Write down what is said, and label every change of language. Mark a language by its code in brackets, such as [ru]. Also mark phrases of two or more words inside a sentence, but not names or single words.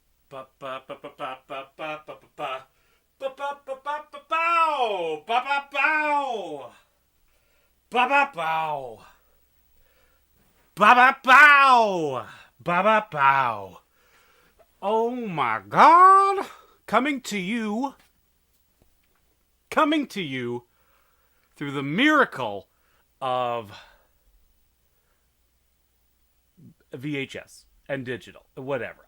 [en] Ba ba ba ba ba ba ba ba ba ba. Ba ba ba ba ba bow. Ba ba bow. Ba ba bow. Ba ba bow. Ba ba bow. Oh my God! Coming to you through the miracle of VHS and digital, whatever.